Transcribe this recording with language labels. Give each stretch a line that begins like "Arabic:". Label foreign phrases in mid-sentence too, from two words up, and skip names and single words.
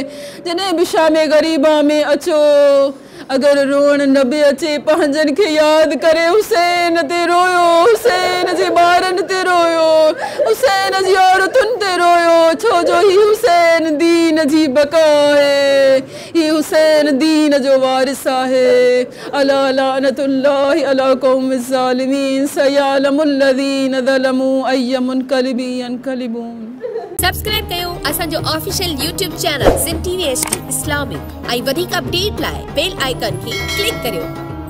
Sindhi: जॾहिं बि शामे ग़रीबा में अचो, अगर रोअण न बि अचे पंहिंजनि खे यादि करे हुसैन ते रोयो, हुसैन जे ॿारनि ते रोयो, हुसैन जी औरतुनि ते रोयो, छो जो ही हुसैन दीन जी बका आहे। ही हुसैन दीन जो वारिस आहे।
Arabic: ألا لعنة الله على القوم الظالمين وسيعلم الذين ظلموا أي منقلب ينقلبون.
Sindhi: सब्सक्राइब कयो असांजो
English: official YouTube channel
Sindhi: सिंध टीवी HD इस्लामिक ऐं वधीक अपडेट लाइ
English: bell icon
Sindhi: खे क्लिक करियो।